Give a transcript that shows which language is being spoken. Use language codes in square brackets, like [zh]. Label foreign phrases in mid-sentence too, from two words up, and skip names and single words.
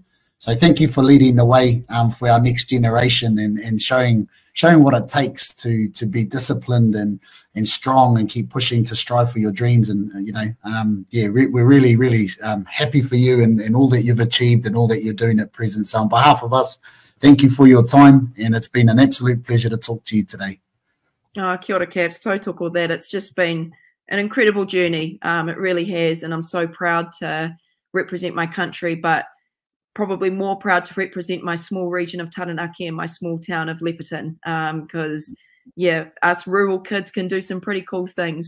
[en] So thank you for leading the way for our next generation and showing what it takes to be disciplined and strong and keep pushing to strive for your dreams. And, you know, yeah, we're really, really happy for you and all that you've achieved and all that you're doing at present. So on behalf of us, thank you for your time, and it's been an absolute pleasure to talk to you today. [mi] Kia ora, Cavs. Tautoko that. [en] It's just been an incredible journey. It really has, and I'm so proud to represent my country, but probably more proud to represent my small region of Taranaki and my small town of Leperton, because, yeah, us rural kids can do some pretty cool things.